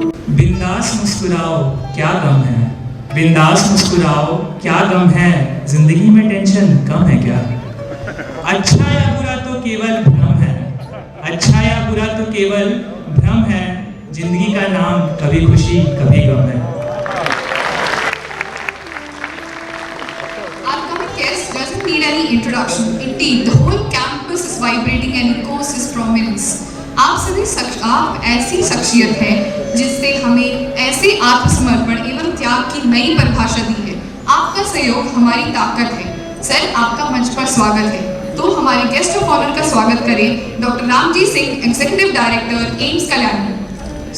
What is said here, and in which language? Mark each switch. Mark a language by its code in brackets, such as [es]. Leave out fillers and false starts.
[hi] बिंदास मुस्कुराओ क्या गम है, बिंदास मुस्कुराओ क्या गम है, जिंदगी में टेंशन कम है क्या। अच्छा या बुरा तो केवल भ्रम है, अच्छा या बुरा तो केवल भ्रम है, जिंदगी का नाम कभी खुशी कभी गम है। [en] Our coming guest doesn't need any introduction. Indeed, the whole campus is vibrating and echoes his prominence. [hi] आप ऐसी शख्सियत हैं जिससे हमें ऐसे आत्मसमर्पण एवं त्याग की नई परिभाषा दी है। आपका सहयोग हमारी ताकत है। सर, आपका मंच पर स्वागत है। तो हमारे गेस्ट ऑफ ऑनर का स्वागत करें doctor Ramji Singh, executive director, AIIMS Kalyani.